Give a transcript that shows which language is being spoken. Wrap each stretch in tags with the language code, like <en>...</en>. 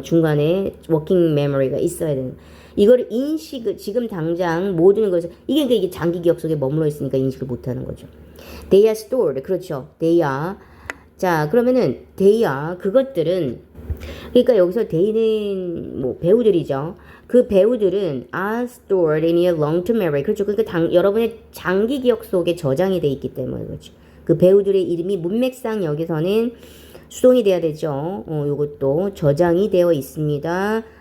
<ko>중간에 워킹 메모리가 있어야 되는 거예요. 이걸 지금 당장 모든 것을, 이게 장기 기억 속에 머물러 있으니까 인식을 못하는 거죠.</ko> <en>They are stored.</en> <ko>그렇죠.</ko> <en>They are.</en> <ko>자, 그러면은 they are, 그것들은, 그러니까 여기서 they는 뭐 배우들이죠. 그 배우들은</ko> <en>are stored in your long-term memory.</en> <ko>그렇죠. 그러니까 여러분의 장기 기억 속에 저장이 돼 있기 때문에 그렇죠. 그 배우들의 이름이 문맥상 여기서는 수동이 돼야 되죠. 요것도 저장이 되어 있습니다.</ko>